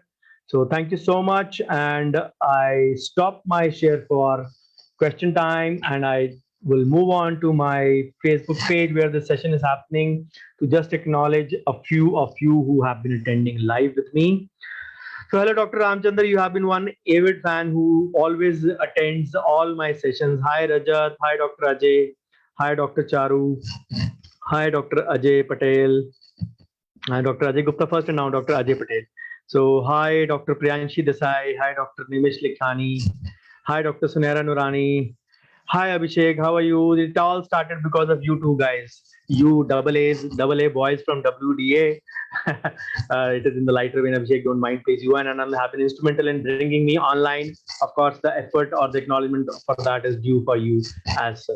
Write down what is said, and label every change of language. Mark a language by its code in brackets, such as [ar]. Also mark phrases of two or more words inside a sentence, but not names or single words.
[en] So thank you so much, and I stop my share for question time, and I will move on to my Facebook page where the session is happening to just acknowledge a few of you who have been attending live with me. So, hello, Dr. Ramchandra. You have been one avid fan who always attends all my sessions. Hi, Rajat. Hi, Dr. Ajay. Hi, Dr. Charu. Hi, Dr. Ajay Patel. Hi, Dr. Ajay Gupta first and now Dr. Ajay Patel. So, hi, Dr. Priyanshi Desai. Hi, Dr. Nimish Likhani. Hi, Dr. Sunera Nurani. Hi, Abhishek. How are you? It all started because of you two guys. You double A boys from WDA. It is in the lighter vein, Abhishek. Don't mind, please. You and Anand have been instrumental in bringing me online. Of course, the effort or the acknowledgement for that is due for you as such.